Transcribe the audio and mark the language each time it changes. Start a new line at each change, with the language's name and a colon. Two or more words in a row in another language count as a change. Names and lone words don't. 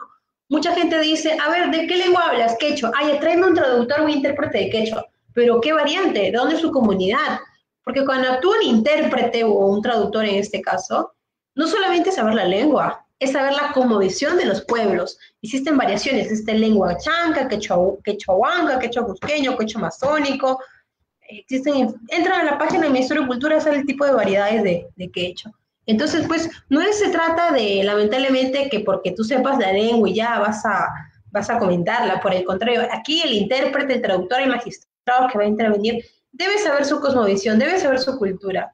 Spanish: Mucha gente dice, a ver, ¿de qué lengua hablas? Quechua. Ay, tráeme un traductor o un intérprete de quechua. Pero ¿qué variante? ¿De dónde es su comunidad? Porque cuando actúa un intérprete o un traductor en este caso, no solamente es saber la lengua, es saber la cosmovisión de los pueblos. Existen variaciones, existe lengua chanca, quechua huanca, quechua cusqueño, quechua amazónico. Entran a la página del Ministerio de Cultura, sale el tipo de variedades de quechua. Entonces, pues, no se trata de, lamentablemente, que porque tú sepas la lengua y ya vas a comentarla. Por el contrario, aquí el intérprete, el traductor, el magistrado que va a intervenir, debe saber su cosmovisión, debe saber su cultura.